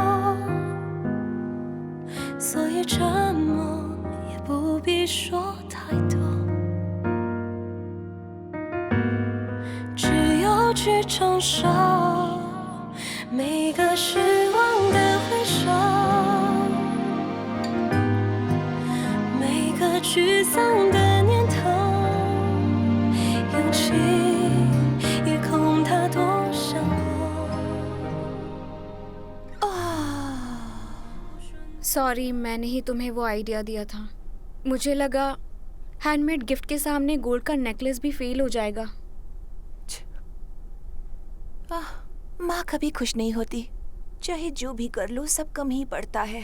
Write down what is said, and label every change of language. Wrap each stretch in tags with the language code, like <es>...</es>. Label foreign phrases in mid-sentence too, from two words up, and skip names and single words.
<zh>所以沉默也不必说太多，只有去承受每个失望的回首，每个沮丧的念头，勇气夜空它多像</zh> <hi>सॉरी, मैंने ही तुम्हें वो आइडिया दिया था। मुझे लगा</hi> <en>handmade gift</en> <hi>के सामने गोल्ड का नेकलेस भी फेल हो जाएगा। माँ कभी खुश नहीं होती, चाहे जो भी कर लो सब कम ही पड़ता है।</hi>